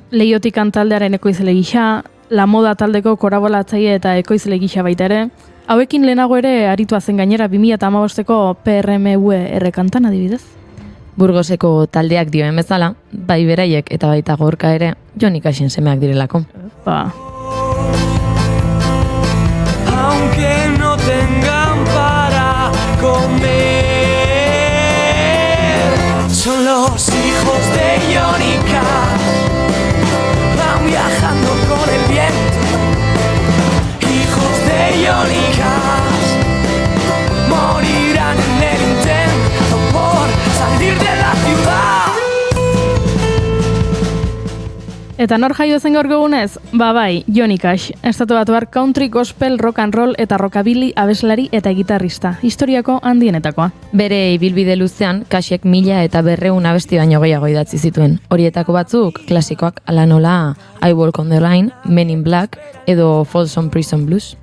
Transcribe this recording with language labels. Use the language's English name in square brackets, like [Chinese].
[Basque] Leiotik taldearen ekoizle gisa, La Moda taldeko korabolatzaile eta ekoizle gisa baita ere, hauekin lehenago ere aritua zen gainera 2015ko PRMUR kantan adibidez. Burgoseko taldeak dioen bezala, bai beraiek eta baita Gorka ere Jonikasen semeak direlako. [Spanish] Aunque no tengan para comer, son los hijos de Jónica, van viajando con el viento, hijos de Jónica, morirán en el intento por salir de la ciudad. [Basque] Eta nor jaio zen gaurko egunez? Bai, Johnny Cash. Estatu batuar country, gospel, rock and roll eta rockabilly abeslari eta gitarrista. Historiako handienetakoa. Bere ibilbide luzean, Cashek 1000 eta 200 abesti baino gehiago idatzi zituen. Horietako batzuk, klasikoak ala nola I Walk on the Line, Men in Black edo Folsom Prison Blues.